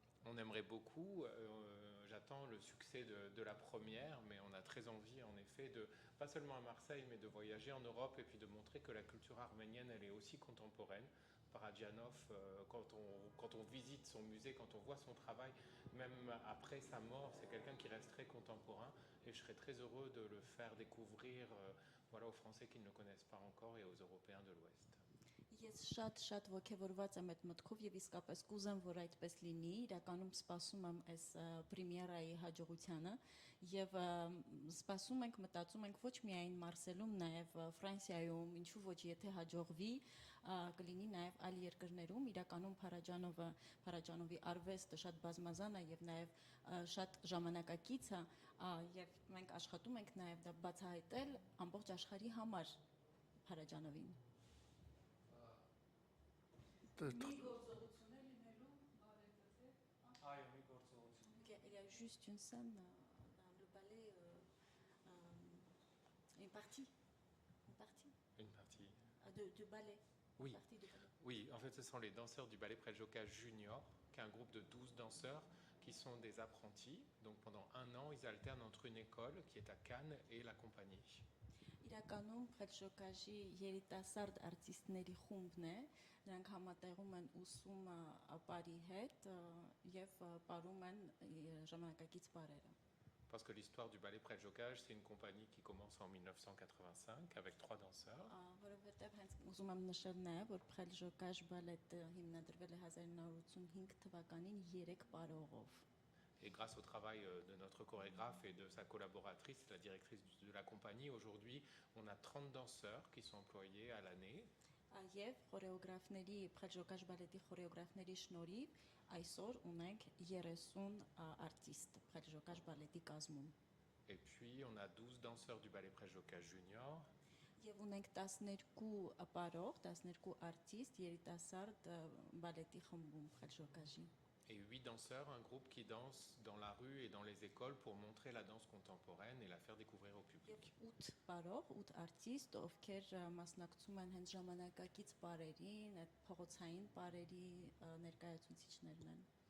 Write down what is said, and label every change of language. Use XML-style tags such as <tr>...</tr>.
<fr>On aimerait beaucoup, j'attends le succès de la première, mais on a très envie en effet de, pas seulement à Marseille, mais de voyager en Europe et puis de montrer que la culture arménienne, elle est aussi contemporaine. Parajanov, quand on visite son musée, quand on voit son travail, même après sa mort, c'est quelqu'un qui reste très contemporain et je serais très heureux de le faire découvrir voilà, aux Français qui ne le connaissent pas encore et aux Européens de l'Ouest.</fr> <hy>Ես շատ ողջավորված եմ այդ մտքով եւ իսկապես կուզեմ, որ այդպես լինի, իրականում սպասում եմ այս պրեմիերայի հաջողությանը եւ սպասում ենք, մտածում ենք ոչ միայն Մարսելում, նաեւ Ֆրանսիայում, ինչու ոչ, եթե հաջողվի, կլինի նաեւ այլ երկրներում, իրականում Պարաջանովի արվեստը շատ բազմազան է եւ նաեւ շատ ժամանակակից է եւ մենք աշխատում ենք նաեւ դա բացահայտել ամբողջ աշխարհի համար Պարաջանովին։</hy> <fr>Il y a juste une scène dans le ballet, une partie Une partie. de ballet. Oui. Une partie de ballet. Oui, en fait, ce sont les danseurs du ballet Preljoka Junior, qui est un groupe de 12 danseurs qui sont des apprentis. Donc pendant un an, ils alternent entre une école qui est à Cannes et la compagnie.</fr> <hy>Իրականում Պրելժոկաժի երիտասարդ արտիստների խումբն է, նրանք համատեղում են ուսումը ապարի հետ եւ ապարում են ժամանակակից բարերը։</hy> <fr>Parce que l'histoire du ballet Preljokaj, c'est une compagnie qui commence en 1985 avec 3 danseurs.</fr> <hy>Որովհետեւ հենց ուզում եմ նշել նաեւ, որ Պրելժոկաժ բալետը հիմնադրվել է 1985 թվականին 3 պարողով։</hy> <fr>Et grâce au travail de notre chorégraphe et de sa collaboratrice, la directrice de la compagnie, aujourd'hui, on a 30 danseurs qui sont employés à l'année.</fr> <hy>Եվ խորեոգրաֆների, Պրելժոկաժ բալետի խորեոգրաֆների շնորհիվ այսօր ունենք 30 արտիստ Պրելժոկաժ բալետի կազմում։</hy> <fr>Et puis, on a 12 danseurs du ballet Preljokaj Junior.</fr> <hy>Եվ ունենք 12 ապարող, 12 արտիստ երիտասարդ բալետի խմբում Պրելժոկաժի։</hy> <fr>Et 8 danseurs, un groupe qui danse dans la rue et dans les écoles pour montrer la danse contemporaine et la faire découvrir au public.</fr> <hy>Եվ 8 պարող, 8 արտիստ, ովքեր մասնակցում են հենց ժամանակակից պարերին, այդ փողոցային պարերի ներկայացուցիչներն են։</hy>